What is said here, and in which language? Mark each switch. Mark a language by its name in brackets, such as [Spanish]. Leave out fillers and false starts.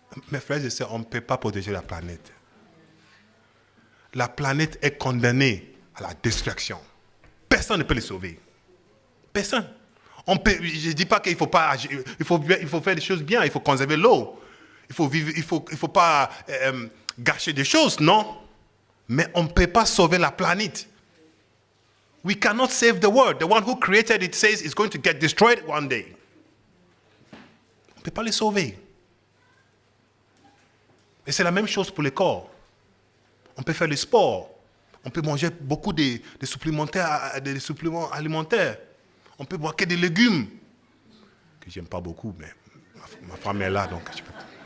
[French] Mes frères et sœurs, on ne peut pas protéger la planète. La planète est condamnée à la destruction. Personne ne peut les sauver. Personne. Je ne dis pas qu'il faut pas agir, il faut faire des choses bien, il faut conserver l'eau. Il faut pas gâcher des choses, non. Mais on ne peut pas sauver la planète. [English] We cannot save the world. The one who created it says it's going to get destroyed one day. [French] ne peut pas les sauver. Et c'est la même chose pour le corps. On peut faire le sport. On peut manger beaucoup de suppléments alimentaires. On peut boire que des légumes, que je n'aime pas beaucoup, mais ma femme est là, donc je peux pas.